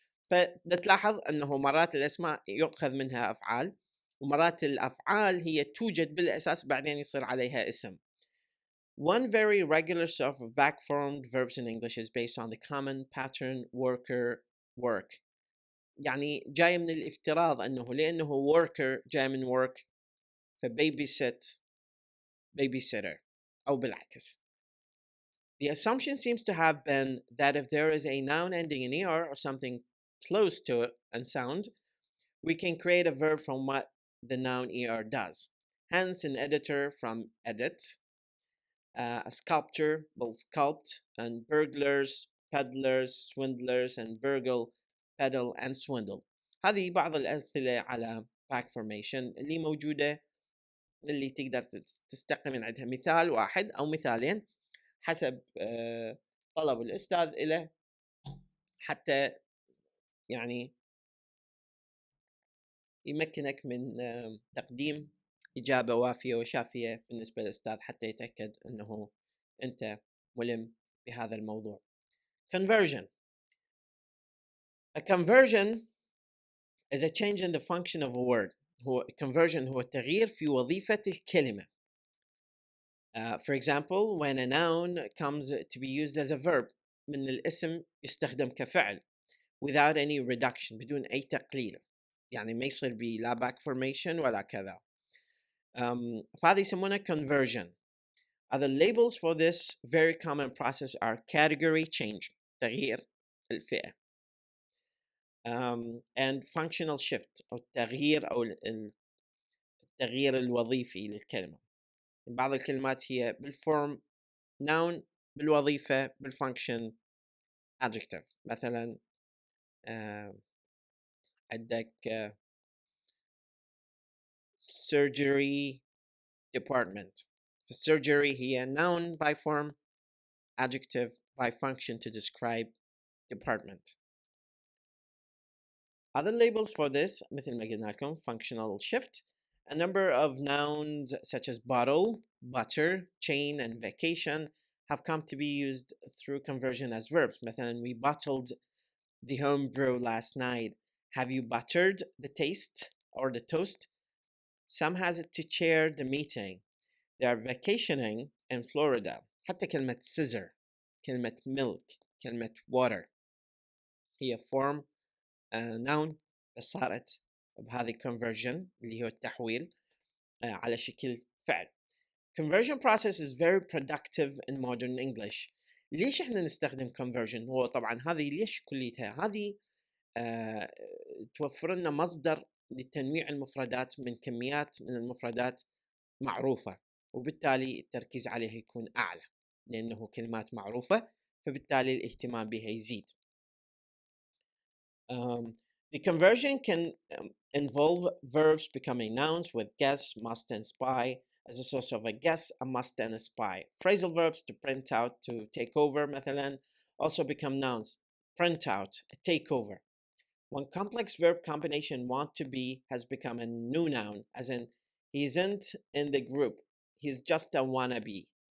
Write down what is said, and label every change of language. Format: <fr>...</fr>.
<ar>فتلاحظ أنه مرات الأسماء يؤخذ منها أفعال، ومرات الأفعال هي توجد بالأساس بعدين يصير عليها اسم.</ar> <en>One very regular sort of back-formed verbs in English is based on the common pattern worker work.</en> <ar>يعني جاي من الافتراض أنه لأنه worker جاي من work، فbabysit babysitter أو بالعكس.</ar> <en>The assumption seems to have been that if there is a noun ending in er or something close to it and sound, we can create a verb from what the noun er does. Hence, an editor from edit, a sculptor will sculpt, and burglars, peddlers, swindlers, and burgle, peddle, and swindle.</en> <ar>هذه بعض الأمثلة على back formation اللي موجودة، اللي تقدر تستقي من عندها مثال واحد أو مثالين حسب طلب الأستاذ إله، حتى يعني يمكنك من تقديم إجابة وافية وشافية بالنسبة للأستاذ حتى يتأكد أنه أنت ملم بهذا الموضوع.</ar> <en>Conversion. A conversion is a change in the function of a word.</en> <ar>هو conversion هو التغيير في وظيفة الكلمة.</ar> <en>For example, when a noun comes to be used as a verb,</en> <ar>من الاسم يستخدم كفعل</ar> <en>without any reduction،</en> <ar>بدون أي تقليل، يعني ما يصير بي لا back formation ولا كذا. فهذا يسمونه conversion.</ar> <en>Other labels for this very common process are category change،</en> <ar>تغيير الفئة،</ar> <en>and functional shift،</en> <ar>أو التغيير أو التغيير الوظيفي للكلمة. بعض الكلمات هي بالform noun، بالوظيفة بالfunction adjective. مثلا عندك surgery department.</ar> <en>surgery هي noun by form، adjective by function to describe department. Other labels for this</en> <ar>مثل ما قلنا لكم</ar> <en>functional shift. A number of nouns such as bottle, butter, chain, and vacation have come to be used through conversion as verbs. مثلا we bottled the home brew last night. Have you buttered the taste or the toast? Sam has to chair the meeting. They are vacationing in Florida.</en> <ar>حتى كلمة scissor، كلمة milk، كلمة water هي form noun بس صارت بهذه conversion اللي هو التحويل على شكل فعل.</ar> <en>Conversion process is very productive in modern English.</en> <ar>ليش احنا نستخدم conversion؟ هو طبعا هذه ليش كليتها هذه توفر لنا مصدر لتنويع المفردات من كميات من المفردات معروفة، وبالتالي التركيز عليها يكون أعلى لأنه كلمات معروفة، فبالتالي الاهتمام بها يزيد.</ar> <en>The conversion can involve verbs becoming nouns with guess, must, and spy as a source of a guess, a must, and a spy. Phrasal verbs to print out, to take over مثلا also become nouns. Print out, take over. One complex verb combination want to be has become a new noun, as in he isn't in the group, he's just a wannabe.</en>